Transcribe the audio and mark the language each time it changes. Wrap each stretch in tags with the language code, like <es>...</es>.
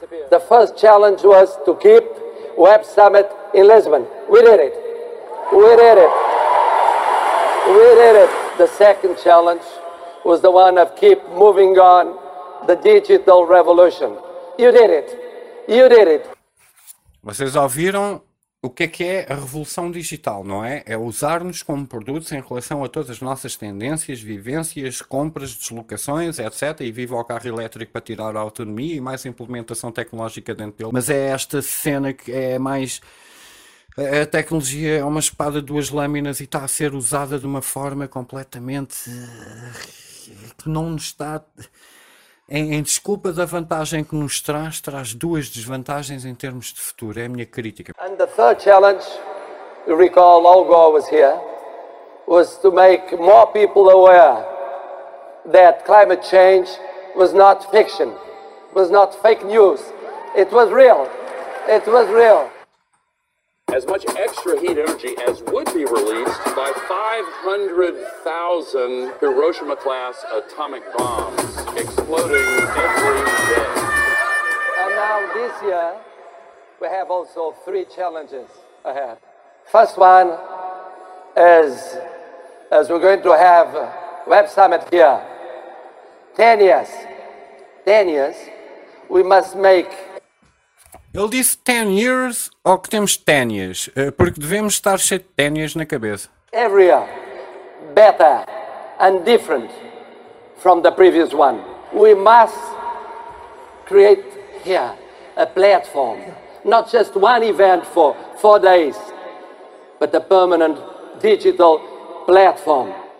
<en>The first challenge was to keep Web Summit in Lisbon. We did it. We did it. We did it. The second challenge was the one of keep moving on the digital revolution. You did it. You did it.</en> <pt>Vocês ouviram o que é a revolução digital, não é? É usar-nos como produtos em relação a todas as nossas tendências, vivências, compras, deslocações, etc. E viva o carro elétrico para tirar a autonomia e mais implementação tecnológica dentro dele. Mas é esta cena que é mais... A tecnologia é uma espada de duas lâminas e está a ser usada de uma forma completamente... que não nos está... Em desculpa da vantagem que nos traz, traz duas desvantagens em termos de futuro. É a minha crítica.</pt> <en>And the third challenge, you recall Al Gore was here, was to make more people aware that climate change was not fiction, was not fake news. It was real. It was real. As much extra heat energy as would be released by 500,000 Hiroshima-class atomic bombs exploding every day. And now this year, we have also three challenges ahead. First one is, as we're going to have a Web Summit here, 10 years, we must make...</en> <pt>Ele disse</pt> <en>10 years</en> <pt>ou que temos ténias? Porque devemos estar cheio de ténias na cabeça.</pt> <en>Every year, better and different from the previous one. We must create here a platform, not just one event for 4 days, but a permanent digital platform.</en>